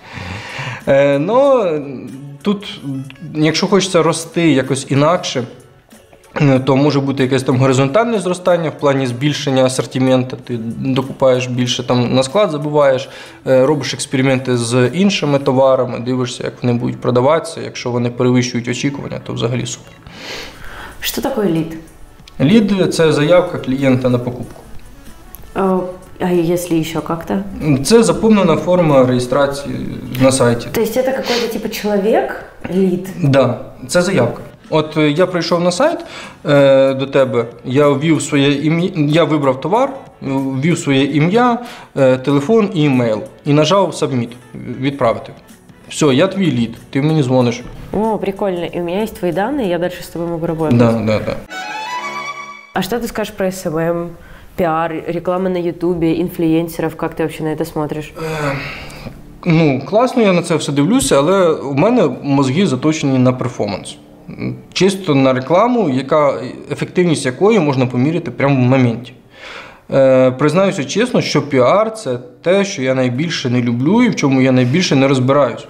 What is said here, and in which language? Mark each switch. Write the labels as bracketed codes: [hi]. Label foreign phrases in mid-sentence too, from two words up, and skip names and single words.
[uk] Тут, якщо хочеться рости якось інакше, то може бути якесь там горизонтальне зростання в плані збільшення асортименту, ти докупаєш більше там на склад, забуваєш, робиш експерименти з іншими товарами, дивишся, як вони будуть продаватися, якщо вони перевищують очікування, то взагалі супер. Що таке лід? Лід – це заявка клієнта на покупку. [ru] А если еще как-то? [uk] Це заповнена форма реєстрації на сайті. [ru] То есть это какой-то типа человек, лид? Да, [uk] це заявка. От я прийшов на сайт до тебе, я ввів своє ім'я, я вибрав товар, ввів своє ім'я, телефон і імейл. І нажав Submit, відправити. Все, я твій лід, ти мені дзвониш. [ru] О, прикольно. И у меня есть твои данные, я дальше с тобой могу работать. Да. А что ты скажешь про СММ, пиар, реклама на Ютубе, инфлюенсеров? Как ты вообще на это смотришь? [uk] Класно я на це все дивлюся, але у мене мозги заточені на перформанс. Чисто на рекламу, ефективність якої можна поміряти прямо в моменті. Признаюся чесно, що піар – це те, що я найбільше не люблю і в чому я найбільше не розбираюсь.